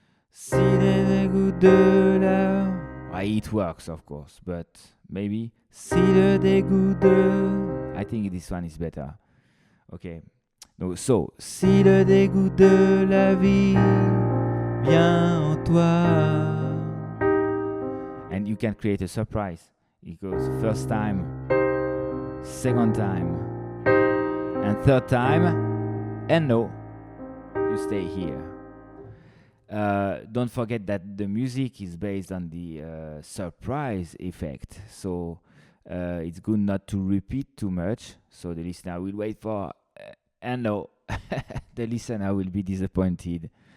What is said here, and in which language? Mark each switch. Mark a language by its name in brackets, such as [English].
[French] Si le dégoût de la... [English] It works, of course, but maybe [French] si le dégoût de... [English] I think this one is better. Okay. No, so, [French] si le dégoût de la vie vient en toi. [English] And you can create a surprise. It goes first time, second time, and third time, and no, you stay here. Don't forget that the music is based on the surprise effect, so it's good not to repeat too much, so the listener will wait for and no, the listener will be disappointed.